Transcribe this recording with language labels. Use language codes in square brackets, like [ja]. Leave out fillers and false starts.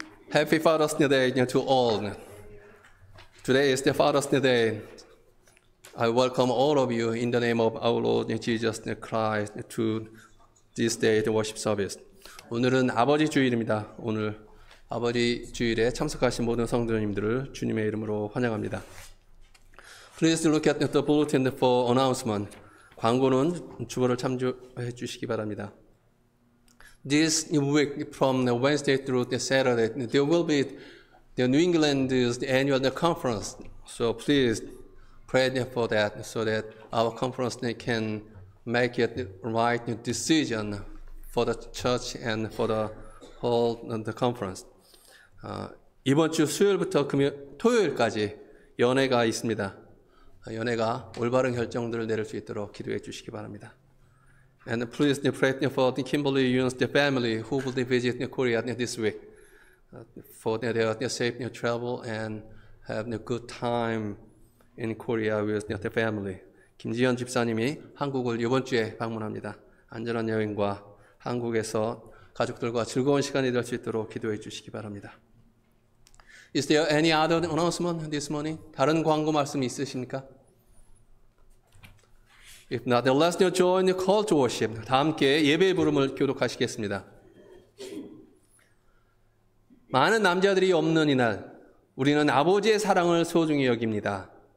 [en] Happy Father's Day to all. Today is the Father's Day. I welcome all of you in the name of our Lord Jesus Christ to this day, the worship service. [ko] 오늘은 아버지 주일입니다. 오늘 아버지 주일에 참석하신 모든 성도님들을 주님의 이름으로 환영합니다. [en] Please look at the bulletin for announcement. [ko] 광고는 주보를 참조해 주시기 바랍니다. [en] This week, from Wednesday through the Saturday, there will be the New England's annual conference. So please pray for that, so that our conference can make it the right decision for the church and for the whole the conference. [ko] 이번 주 수요일부터 토요일까지 연회가 있습니다. 연회가 올바른 결정들을 내릴 수 있도록 기도해 주시기 바랍니다. [en] And please pray for the Kimberly Yoon's family who will visit Korea this week, for their safe travel and have a good time in Korea with their family. [ko] 김지현 집사님이 한국을 이번 주에 방문합니다. 안전한 여행과 한국에서 가족들과 즐거운 시간이 될 수 있도록 기도해 주시기 바랍니다. [en] Is there any other announcement this morning? [ko] 다른 광고 말씀 있으십니까? [en] If not, then let's join the call to worship. [ko] 다 함께 예배의 부름을 교독하시겠습니다. 많은 남자들이 없는 이날, 우리는 아버지의 사랑을 소중히 여깁니다.